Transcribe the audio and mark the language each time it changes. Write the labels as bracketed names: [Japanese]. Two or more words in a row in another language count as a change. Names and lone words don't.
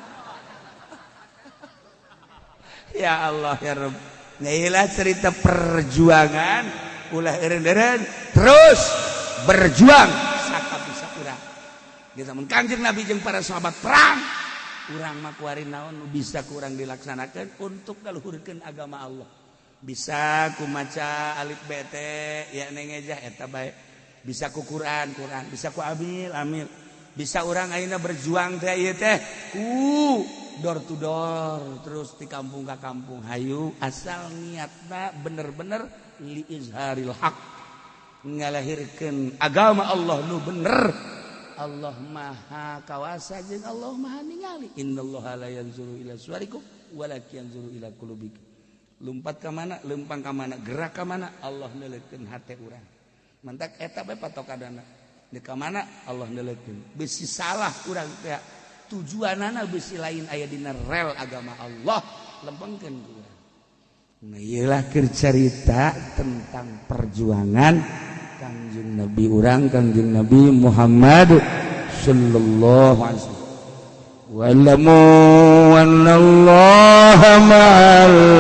[Arabic] يا الله يا رب [Sundanese] nailah cerita perjuangan ulah eureun-eureun terus berjuang sakabisa urang geus mun Kangjeng Nabi jeung para sahabat perang urang mah kuari naon nu bisa ku urang dilaksanakeun untuk ngaluhurkeun agama Allah bisa ku maca alif be teh ya nengejah eta bae bisa ku Quran bisa ku amil bisa orang ayeuna berjuang teh ieu teh ku [English] door to door [Sundanese] terus di kampung ka kampung hayu asal niatna bener-bener [Arabic] لإظهار الحق [Sundanese] ngalahirkeun agama Allah nu bener Allah maha kawasa jeung Allah maha ningali innallaha [Arabic] لا ينظر إلى صوركم ولكن ينظر إلى قلوبكم [Sundanese] lumpat ka mana lempang ka mana gerak ka mana Allah neuleukeun hate urang mantak eta bae patokanana di ka mana Allah neuleukeun bisi salah urang teh tujuanana bisi lain aya dina rel agama Allah lempengkeun ku urang nah ieulah keur carita tentang perjuangan Kangjeng Nabi urang Kangjeng Nabi Muhammad [Arabic] صلى الله عليه وسلم واعلموا أن الله مع